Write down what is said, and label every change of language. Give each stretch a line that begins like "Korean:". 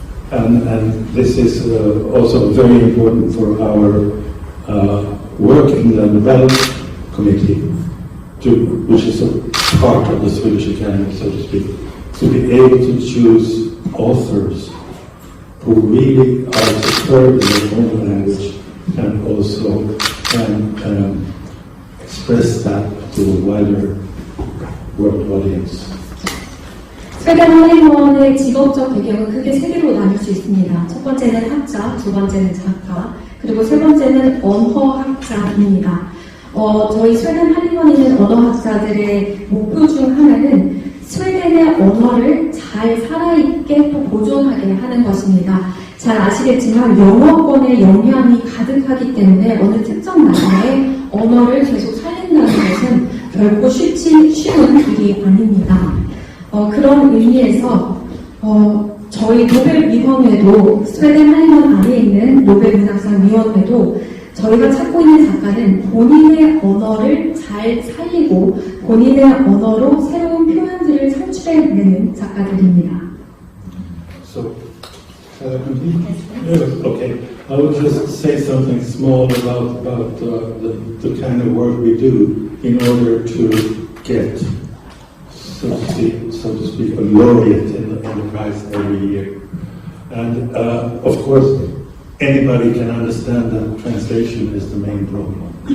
English: And this is also very important for our work in the Nobel Committee, which is a part of the Swedish Academy, so to speak, to be able to choose authors who really are superb in their own language and also can express that to a wider world audience.
Korean: 스웨덴 할리먼의 직업적 배경은 크게 세 개로 나눌 수 있습니다. 첫 번째는 학자, 두 번째는 작가, 그리고 세 번째는 언어학자입니다. 저희 스웨덴 할리먼에 있는 언어학자들의 목표 중 하나는 스웨덴의 언어를 잘 살아있게 또 보존하게 하는 것입니다. 잘 아시겠지만 영어권의 영향이 가득하기 때문에 어느 특정 나라의 언어를 계속 살린다는 것은 결코 쉬운 일이 아닙니다. 그런 의미에서 저희 노벨위원회도 스웨덴 할리먼 안에 있는 노벨문학상 위원회도 저희가 찾고 있는 작가는 본인의 언어를 잘 살리고 본인의 언어로 새로운 표현들을 창출해내는 작가들입니다.
English: So, okay. I will just say something small about the kind of work we do in order to get, so to speak, a laureate in the prize every year. And of course, anybody can understand that translation is the main problem.